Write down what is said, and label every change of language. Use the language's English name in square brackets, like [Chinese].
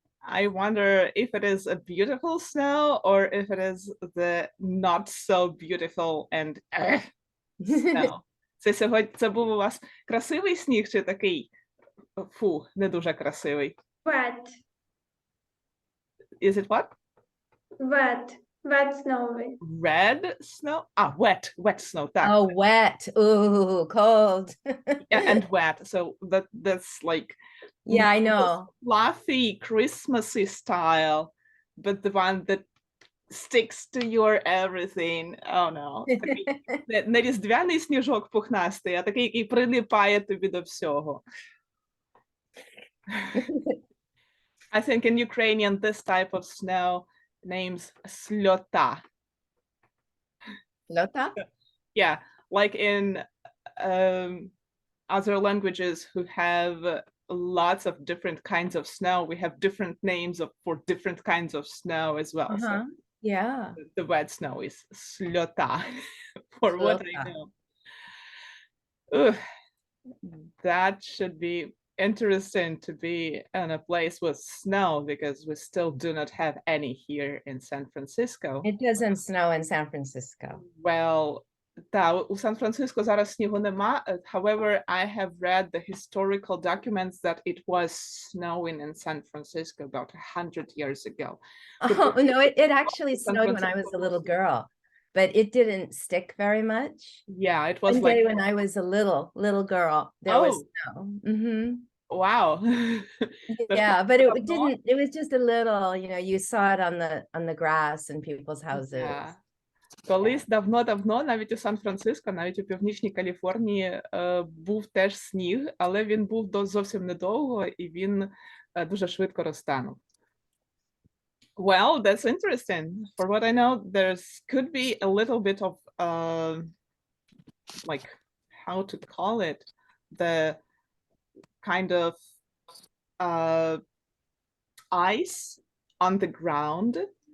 [English] I wonder if it is a beautiful snow or if it is the not so beautiful and snow. [Ukrainian] Це був у вас красивий сніг чи такий, не дуже красивий? [English] Wet. Is it what? Wet. Wet snowy. Red snow? Wet snow, [Ukrainian] так. [English] Oh, wet. Ooh, cold. Yeah, and wet. So that's like Yeah, I know. Fluffy, Christmassy style, but the one that sticks to your everything. Oh no. [Ukrainian] Не різдвяний сніжок пухнастий, а такий, який прилипає тобі до всього. [English] I think in Ukrainian this type of snow names slota. Lota? Yeah, like in other languages who have lots of different kinds of snow, we have different names for different kinds of snow as well. So yeah. the wet snow is slota, for what I know. Ugh, that should be interesting to be in a place with snow, because we still do not have any here in San Francisco. It doesn't snow in San Francisco. [Ukrainian] Well, у Сан-Франциско зараз снігу нема. [English] However, I have read the historical documents that it was snowing in San Francisco about 100 years ago. Oh, no, it actually snowed when I was a little girl, but it didn't stick very much. Yeah, it was One like day when I was a little girl, there was snow. Wow. Yeah, but it was just a little, you saw it on the grass in people's houses. Yeah. [Ukrainian] Колись давно-давно, навіть у Сан-Франциско, навіть у Північній Каліфорнії, був теж сніг, але він був зовсім недовго, і він дуже швидко розтанув. [English] Well, that's interesting. For what I know, could be a little bit of like, how to call it, the kind of ice on the ground.